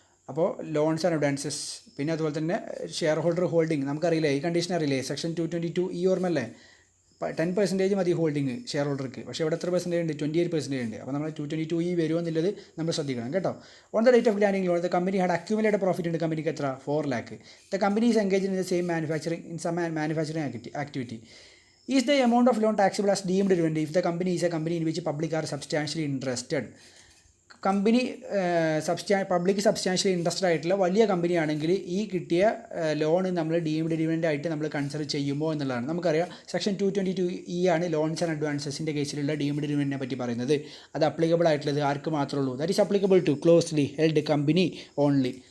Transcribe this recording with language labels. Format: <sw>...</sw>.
<ml>അപ്പോൾ loans and advances. പിന്നെ അതുപോലെ തന്നെ ഷെയർ ഹോൾഡർ ഹോൾഡിംഗ് നമുക്കറിയില്ലേ, ഈ കണ്ടീഷൻ അറിയില്ലേ, സെക്ഷൻ 222E ഓർമ്മല്ലേ, 10% മതി ഹോൾഡിംഗ് ഷെയർ ഹോൾഡർക്ക്. പക്ഷേ ഇവിടെ എത്ര പെർസെൻറ്റേജ് ഉണ്ട്, 28% ഉണ്ട്. അപ്പോൾ നമ്മൾ 222E വരുമോ എന്നുള്ളത് നമ്മൾ ശ്രദ്ധിക്കണം കേട്ടോ.</ml> <en>On the date of granting loan the company had accumulated profit ഉണ്ട്.</en> <ml>കമ്പനിക്ക് എത്ര,</ml> <en>4 lakh. The company is engage in the same manufacturing activity. Is the amount of loan taxable as deemed dividend if the company is a company in which public are substantially interested?</en> <ml>Company public substantially interested ആയിട്ടുള്ള വലിയ കമ്പനിയാണെങ്കിൽ ഈ കിട്ടിയ loan നമ്മൾ deemed dividend ആയിട്ട് നമ്മൾ consider ചെയ്യുമോ എന്നുള്ളതാണ്. നമുക്കറിയാം സെക്ഷൻ 222E ആണ് ലോൺസ് ആൻഡ് അഡ്വാൻസസിൻ്റെ കേസിലുള്ള ഡീംഡ് ഡിവിഡൻഡിനെ പറ്റി പറയുന്നത്. അത് അപ്ലിക്കബിൾ ആയിട്ടുള്ളത് ആർക്ക് മാത്രമേ ഉള്ളൂ,</ml> <en>That is applicable to closely held company only.</en>